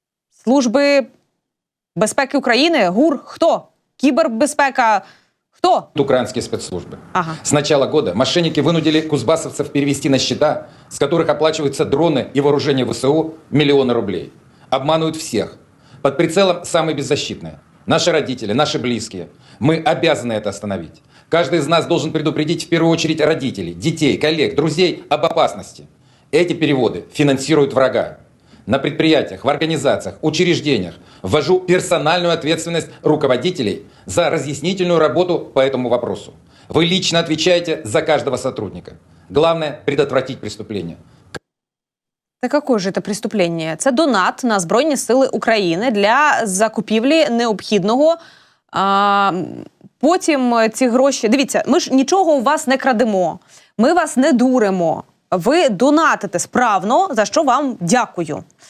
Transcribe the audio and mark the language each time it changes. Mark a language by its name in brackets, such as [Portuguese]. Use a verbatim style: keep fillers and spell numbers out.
[Ukrainian] Служби безпеки України? ГУР? Хто? Кибербезпека? Хто? [Russian] Украинские спецслужбы. Ага. С начала года мошенники вынудили кузбассовцев перевести на счета, с которых оплачиваются дроны и вооружение ВСУ, миллионы рублей. Обманывают всех. Под прицелом самые беззащитные. Наши родители, наши близкие. Мы обязаны это остановить. Каждый из нас должен предупредить в первую очередь родителей, детей, коллег, друзей об опасности. Эти переводы финансируют врага. На предприятиях, в организациях, учреждениях ввожу персональную ответственность руководителей за разъяснительную работу по этому вопросу. Вы лично отвечаете за каждого сотрудника. Главное – предотвратить преступление. [Ukrainian] Та [Russian] какое же [Ukrainian] це преступлення? Це донат на Збройні Сили України для закупівлі необхідного а, Потім е, ці гроші... Дивіться, ми ж нічого у вас не крадемо, ми вас не дуримо. Ви донатите справно, за що вам дякую.